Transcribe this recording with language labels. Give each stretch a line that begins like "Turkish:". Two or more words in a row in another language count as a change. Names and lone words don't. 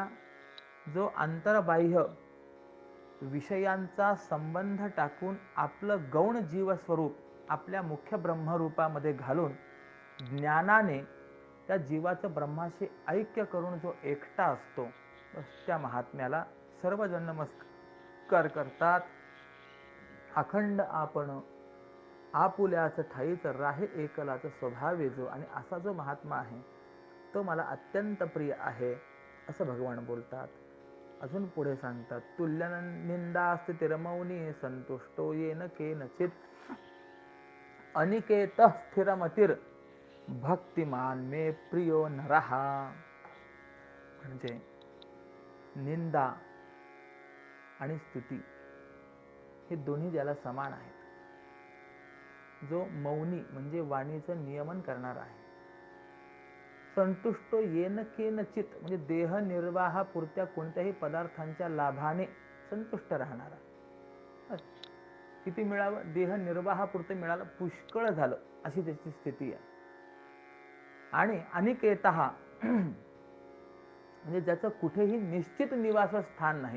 Marathi: जो अंतर्बाह्य विषयांचा संबंध टाकून आपलं गौण जीवस्वरूप आपल्या मुख्य ब्रह्मरूपामध्ये घालून ज्ञानाने त्या जीवाचं ब्रह्माशी ऐक्य करून जो एकटा असतो, त्या महात्म्याला सर्वजण नमस्कार करतात. अखंड आपण आपुल्याच ठाईच राहे एकलाच स्वभावे जो, आणि असा जो महात्मा आहे तो मला अत्यंत प्रिय आहे असं भगवान बोलतात. अजून पुढे सांगतात,
Sanskrit: तुल्य निंदा स्थितिरमौनी संतुष्टो येन केनचित अनिकेत स्थिरमतीर भक्तिमान मे प्रियो नरहा.
Marathi: म्हणजे निंदा आणि स्तुती हे दोन्ही ज्याला समान आहेत, जो मौनी म्हणजे वाणीचं नियमन करणार आहे,
Sanskrit: संतुष्टो येन केनचित
Marathi: म्हणजे देह निर्वाहापुरत्या कोणत्याही पदार्थांच्या लाभाने संतुष्ट राहणारा. किती मिळावं? देह निर्वाहापुरतं मिळालं, पुष्कळ झालं, अशी त्याची स्थिती आहे. आणि अनिकेतः म्हणजे ज्याचं कुठेही निश्चित निवासस्थान नाही.